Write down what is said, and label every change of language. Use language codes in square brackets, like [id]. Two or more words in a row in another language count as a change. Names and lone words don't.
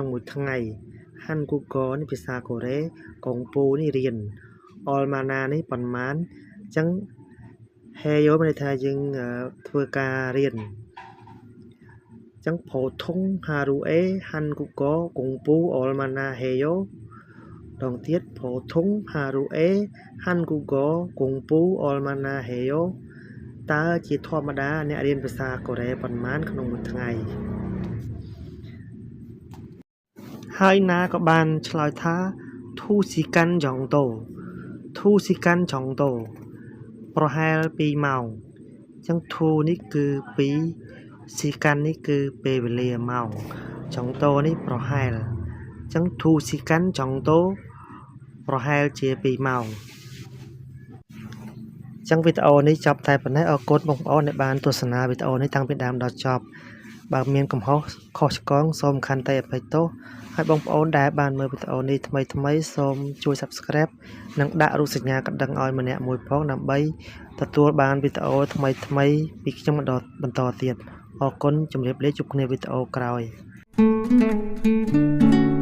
[km] មួយថ្ងៃ Hangugo នេះភាសាកូរ៉េ Gongpu នេះរៀន Olmana នេះប៉ុន្មានអញ្ចឹង Heyo មានន័យថាយើងធ្វើការរៀនអញ្ចឹង [ko] 보통 하루에 한국어 공부 얼마나 해요 [km] ដងទៀត [ko] 보통 하루에 한국어 공부 얼마나 해요 [km] តើជាធម្មតាអ្នករៀនភាសាកូរ៉េប៉ុន្មានក្នុងមួយថ្ងៃ ហើយណាក៏បានឆ្លើយថា [ko] 두 시간 정도 두 시간 정도 [km] ប្រហែល2ម៉ោងអញ្ចឹង Thu នេះគឺ2 sikan នេះគឺពេលវេលាម៉ោង jongdo នេះប្រហែលអញ្ចឹង [ko] 두 시간 정도 [km] ប្រហែលជា2ម៉ោង អញ្ចឹងវីដេអូនេះចប់តែប៉ុណ្ណេះអរគុណបងប្អូនដែលបានទស្សនាវីដេអូនេះតាំងពីដើមដល់ចប់បើមានកំហុសខុសឆ្គងសូមខន្តីអភ័យទោសហើយបងប្អូនដែលបានមើលវីដេអូនេះថ្មីសូមជួយ Subscribe និងដាក់រូបសញ្ញាកណ្ដឹងឲ្យម្នាក់មួយផងដើម្បីទទួលបានវីដេអូថ្មីពីខ្ញុំបន្តទៀតអរគុណជម្រាបលាជួបគ្នាវីដេអូក្រោយ